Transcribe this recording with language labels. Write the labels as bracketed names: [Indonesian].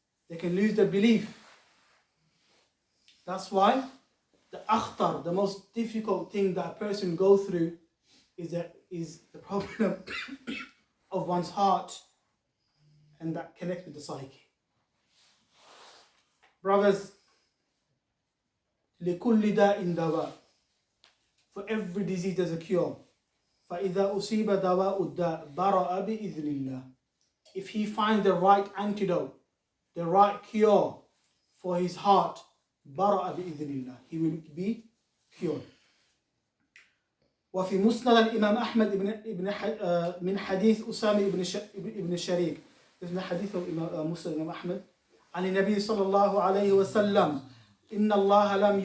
[English] They can lose their belief. That's why the akhtar, the most difficult thing that a person goes through is the problem of one's heart, and that connects with the psyche. Brothers, [Arabic] لكل داء دواء. [English] For every disease there's a cure. [Arabic] فإذا أصيب دواء الداء برأ بإذن الله. [English] If he finds the right antidote, the right cure for his heart, [Arabic] برأ بإذن الله, [English] he will be cured. [Arabic] وفي مسند الإمام أحمد من حديث أسامة بن شريك, من حديث مسند الإمام أحمد عن النبي صلى الله عليه وسلم إن الله